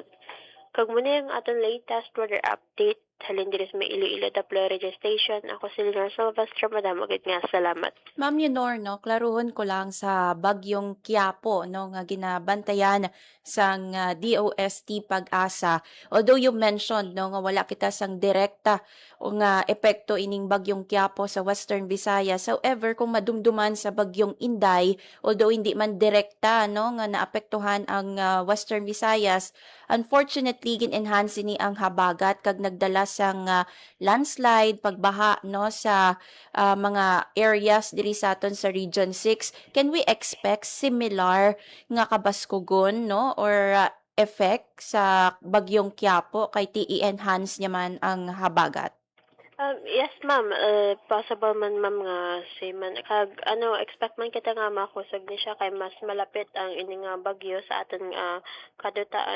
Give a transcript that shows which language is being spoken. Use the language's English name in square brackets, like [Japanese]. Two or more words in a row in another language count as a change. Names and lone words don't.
[Hiligaynon] Kag muna ang aton latest weather update halin diri sa may Iloilo Daplo Radio Station. Ako si Leonor Silvestre, madam agad nga salamat. Ma'am Leonor, no, klaruhon ko lang sa bagyong Quiapo, no, nga ginabantayan sang DOST Pag-asa. [English] Although you mentioned, [Hiligaynon] no, nga wala kita sang direkta o nga epekto ining bagyong Quiapo sa Western Visayas. However, kung madumduman sa bagyong Inday, although hindi man direkta, no, nga naapektuhan ang Western Visayas, unfortunately, gin-enhance ni ang habagat kag nagdala sang landslide, pagbaha, no, sa mga areas diri sa aton sa Region 6. [English] Can we expect similar [Hiligaynon] nga kabaskugon, no, or effect sa bagyong Quiapo kay ti-enhance niya man ang habagat? [English] Yes, ma'am. [Hiligaynon] Possible man, ma'am, nga man. Kag, expect man kita nga makusog ni siya kay mas malapit ang ini nga bagyo sa aton kadutaan.